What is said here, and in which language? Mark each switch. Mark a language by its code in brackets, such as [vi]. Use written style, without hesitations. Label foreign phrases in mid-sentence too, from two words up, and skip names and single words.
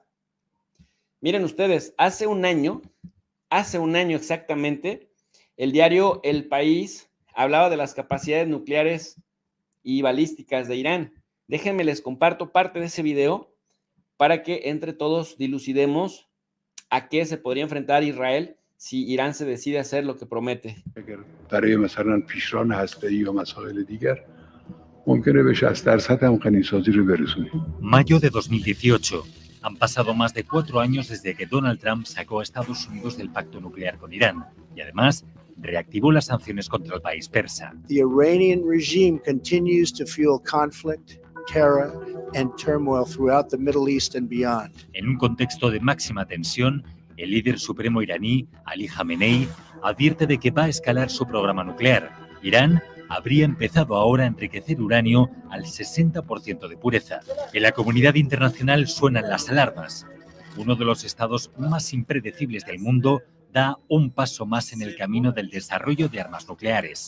[es] Miren ustedes, hace un año exactamente, el diario El País hablaba de las capacidades nucleares y balísticas de Irán. Déjenme les comparto parte de ese video para que entre todos dilucidemos a qué se podría enfrentar Israel si Irán se decide hacer lo que promete. [fa] برای مثلا پیشران هسته‌ای یا مسائل دیگر ممکنه به 60% هم غنیسازی رو برسونیم. [es] Mayo de 2018. Han pasado más de 4 años desde que Donald Trump sacó a Estados Unidos del pacto nuclear con Irán y además reactivó las sanciones contra el país persa. [en] The Iranian regime continues to fuel conflict, terror and turmoil throughout the Middle East and beyond. [es] En un contexto de máxima tensión, el líder supremo iraní, Ali Khamenei, advierte de que va a escalar su programa nuclear. Irán habría empezado ahora a enriquecer uranio al 60% de pureza. En la comunidad internacional suenan las alarmas. Uno de los estados más impredecibles del mundo da un paso más en el camino del desarrollo de armas nucleares.